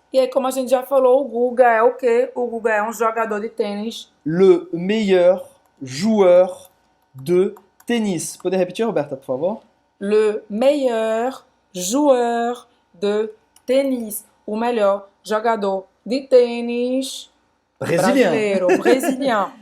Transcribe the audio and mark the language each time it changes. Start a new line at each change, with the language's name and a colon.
Portuguese: E aí, como a gente já falou, o Guga é o quê? O Guga é um jogador de tênis.
French: Le meilleur joueur de tênis.
Portuguese: Pode repetir, Roberta, por favor?
French: Le meilleur joueur de tênis.
Portuguese: O melhor jogador de tênis brasileiro, brésilien.